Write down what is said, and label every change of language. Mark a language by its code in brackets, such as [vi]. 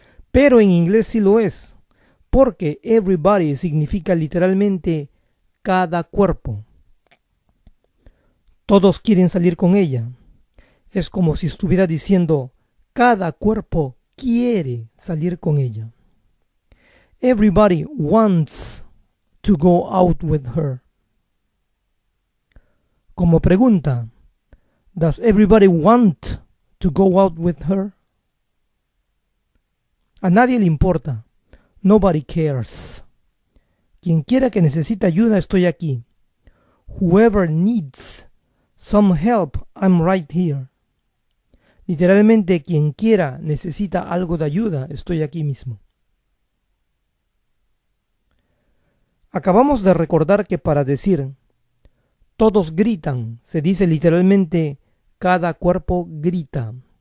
[es] Pero en inglés sí lo es, porque everybody significa literalmente cada cuerpo. Todos quieren salir con ella. Es como si estuviera diciendo, cada cuerpo quiere salir con ella. [en] Everybody wants to go out with her. [es] Como pregunta, [en] does everybody want to go out with her? [es] A nadie le importa. [en] Nobody cares. [es] Quien quiera que necesite ayuda, estoy aquí. [en] Whoever needs some help, I'm right here. [es] Literalmente, quien quiera necesita algo de ayuda, estoy aquí mismo. Acabamos de recordar que para decir todos gritan, se dice literalmente cada cuerpo grita.